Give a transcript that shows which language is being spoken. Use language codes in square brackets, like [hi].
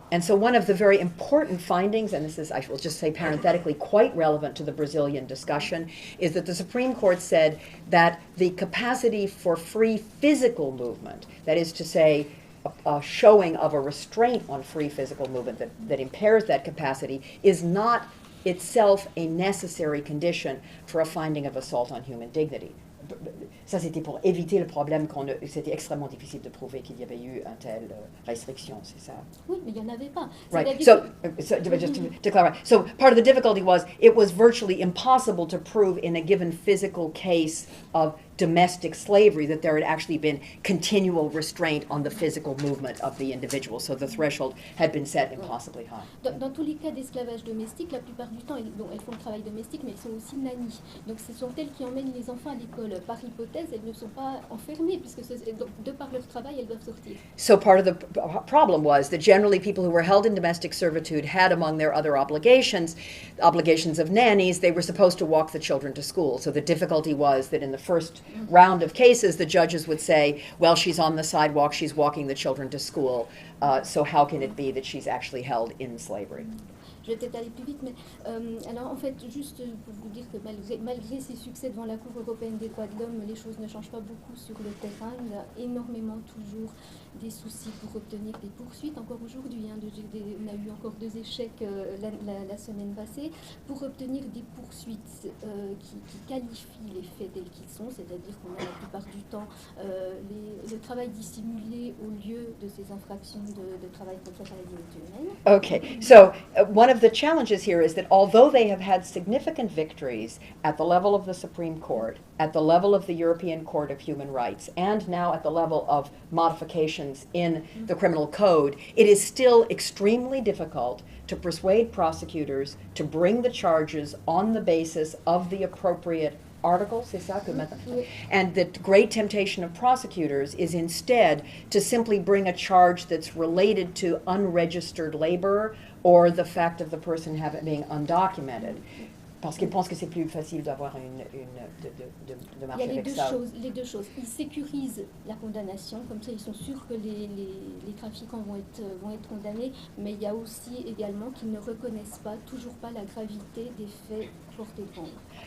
[en] And so one of the very important findings, and this is, I will just say parenthetically, quite relevant to the Brazilian discussion, is that the Supreme Court said that the capacity for free physical movement, that is to say, a showing of a restraint on free physical movement that impairs that capacity is not itself a necessary condition for a finding of assault on human dignity. [fr] Ça, c'était pour éviter le problème c'était extrêmement difficile de prouver qu'il y avait eu une telle restriction, c'est ça? Oui, mais il n'y en avait pas. [en] Right. So just to clarify, so part of the difficulty was it was virtually impossible to prove in a given physical case of domestic slavery that there had actually been continual restraint on the physical movement of the individual. So the threshold had been set impossibly high. [fr] Dans tous les cas d'esclavage domestique, la plupart du temps, elles font le travail domestique, mais elles sont aussi nannies. Donc ce sont elles qui emmènent les enfants à l'école. Par hypothèse, elles ne sont pas enfermées, puisque de par leur travail, elles doivent sortir. [en] So part of the problem was that generally people who were held in domestic servitude had among their other obligations of nannies. They were supposed to walk the children to school. So the difficulty was that in the first round of cases, the judges would say, well, she's on the sidewalk, she's walking the children to school, so how can it be that she's actually held in slavery? [fr] Je vais peut-être aller plus vite, mais alors en fait, juste pour vous dire que malgré ses succès devant la Cour européenne des droits de l'homme, les choses ne changent pas beaucoup sur le terrain. Il y a énormément toujours des soucis pour obtenir des poursuites. Encore aujourd'hui, on a eu encore 2 échecs la semaine passée pour obtenir des poursuites qui qualifient les faits tels qu'ils sont, c'est-à-dire qu'on a la plupart du temps le travail dissimulé au lieu de ces infractions de travail contre la dignité humaine. [en] Okay, so one of the challenges here is that although they have had significant victories at the level of the Supreme Court, at the level of the European Court of Human Rights, and now at the level of modifications in the criminal code, it is still extremely difficult to persuade prosecutors to bring the charges on the basis of the appropriate articles, [fr] c'est ça que maintenant? Oui. [en] And the great temptation of prosecutors is instead to simply bring a charge that's related to unregistered labor or the fact of the person being undocumented. [fr] Parce qu'ils pensent que c'est plus facile d'avoir de marcher avec ça. Les deux choses. Ils sécurisent la condamnation, comme ça ils sont sûrs que les trafiquants vont être condamnés, mais il y a aussi également qu'ils ne reconnaissent toujours pas la gravité des faits portés devant eux.